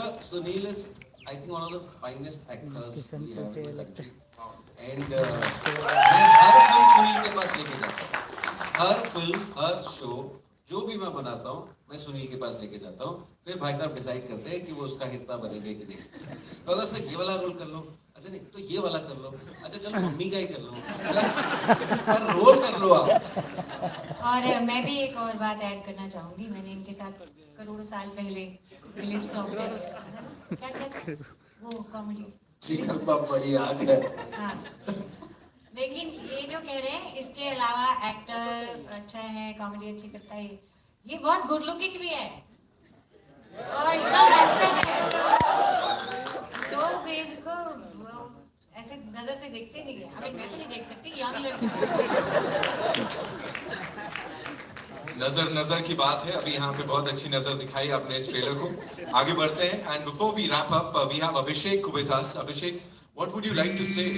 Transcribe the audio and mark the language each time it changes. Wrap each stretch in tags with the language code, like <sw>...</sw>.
<en>Sunil is I think one of the finest actors we have in the country.</en> <hi>And मैं हर film Sunil के पास लेके जाता हूँ. हर film, हर show जो भी मैं बनाता हूँ, मैं सुनील के पास लेके जाता हूँ. फिर भाई साहब डिसाइड करते हैं कि वो उसका हिस्सा बनेंगे कि नहीं. अगर से ये वाला रोल कर लो, अच्छा नहीं तो ये वाला कर लो, अच्छा चलो मम्मी का ही कर लो, पर रोल कर लो आप. और मैं भी एक और बात ऐड करना चाहूँगी. मैंने इनके साथ करोड़ों साल पहले फिलिप्स डॉक्टर क्या कहते हैं वो कॉमेडी चिकन पापड़ी आ गया. हाँ, लेकिन ये जो कह रहे हैं इसके अलावा एक्टर अच्छा है, कॉमेडी अच्छी करता है, ये बहुत गुड लुकिंग भी है और इतना हैंडसम है. लोग इनको ऐसे नजर से देखते नहीं है. मैं तो नहीं देख सकती, यंग लड़की नजर नजर की बात है, अभी यहाँ पे बहुत अच्छी नजर दिखाई आपने इस ट्रेलर को. आगे बढ़ते हैं,</hi> <en>and before we wrap up, we have Abhishek with us. Abhishek, what would you like to say?</en>